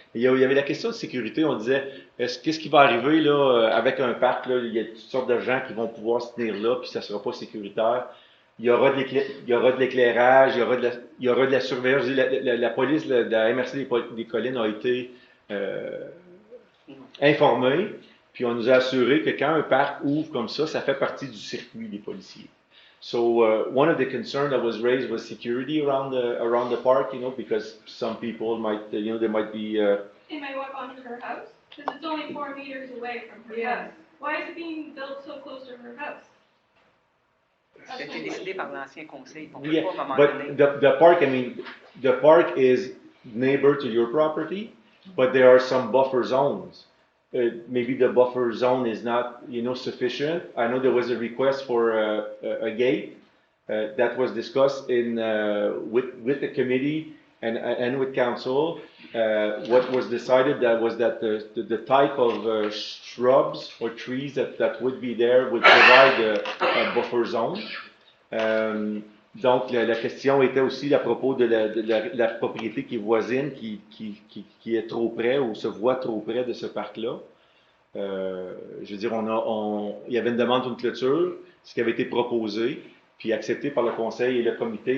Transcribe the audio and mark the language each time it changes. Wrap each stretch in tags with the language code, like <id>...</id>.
<fr>Et il y avait la question de sécurité, on disait, qu'est-ce qui va arriver là, avec un parc, là, il y a toutes sortes de gens qui vont pouvoir se tenir là, puis ça ne sera pas sécuritaire. Il y aura de l'éclairage, il y aura de la surveillance. La police de la MRC des Collines a été informée, puis on nous a assuré que quand un parc ouvre comme ça fait partie du circuit des policiers.</fr> <en>So one of the concerns that was raised was security around the park, because some people might, there might be. They might walk onto her house because it's only 4 meters away from her house. Why is it being built so close to her house?</en> <fr>C'était décidé par l'ancien conseil. On peut</fr> <en>Yeah,</en> <fr>pas, à un moment</fr> <en>but</en> <fr>donné.</fr> <en>the park is neighbor to your property, but there are some buffer zones. Maybe the buffer zone is not, sufficient. I know there was a request for a gate that was discussed with the committee and with council. What was decided was that the type of shrubs or trees that would be there would provide a buffer zone.</en> <fr>Donc, la question était aussi à propos de la propriété qui est voisine, qui est trop près ou se voit trop près de ce parc-là. Je veux dire, il y avait une demande d'une clôture, ce qui avait été proposé, puis accepté par le conseil et le comité.</fr>